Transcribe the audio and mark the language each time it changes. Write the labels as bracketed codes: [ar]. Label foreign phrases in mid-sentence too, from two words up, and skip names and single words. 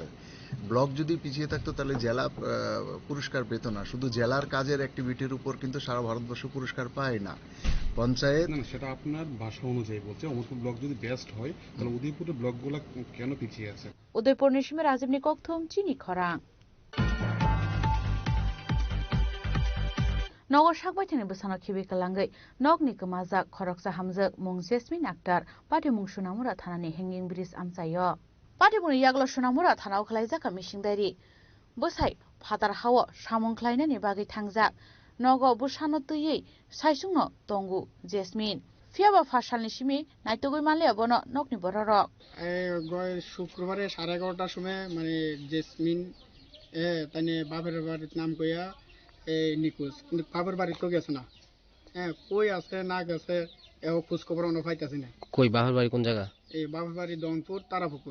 [bn] ব্লক যদি পিছিয়ে থাকতো তাহলে জেলা পুরস্কার পেত না। শুধু জেলার কাজের অ্যাক্টিভিটির উপর কিন্তু সারা ভারতবর্ষ পুরস্কার পায় না। পঞ্চায়েত সেটা আপনার ভাষা অনুযায়ী বলছে। অমরপুর ব্লক যদি বেস্ট হয় তাহলে উদয়পুরের ব্লকগুলো কেন পিছিয়ে আছে? [trp] উদয়পুর নিশিমে রাজীব নিকথম চিনি খরাং नगर सागबायथानि बोसानो खिबिकालांगै नगनि गोमाजाक खरकसा हामजक मुं जेसमिन आक्टार पार्टी मुं सुनामुरा थानानि हेंगिं ब्रिज आमसायो पार्टी मुं यागलो सुनामुरा थानाव खलायजाका मिसिंदारि बोसाय फादार हावो सामुं खलायनायनि बागै थांजाक नगो बोसानो तुयै सायसुंनो तंगु जेसमिन फियाबा फासालनि सिमि नायतगै मानले बनो नगनि बररक [bn] গয় শুক্রবারে 11:30টার সময় মানে জেসমিন তানে বাপের বাড়ির নাম কইয়া নিখোঁজ, কিন্তু বাপের বাড়ি তো গেছে না। কই আছে না গেছে এও খোঁজ খবর অন্য পাইতাছি না। কই বাপের বাড়ি কোন জায়গা? এই বাপের বাড়ি দনপুর তারাপুকুর।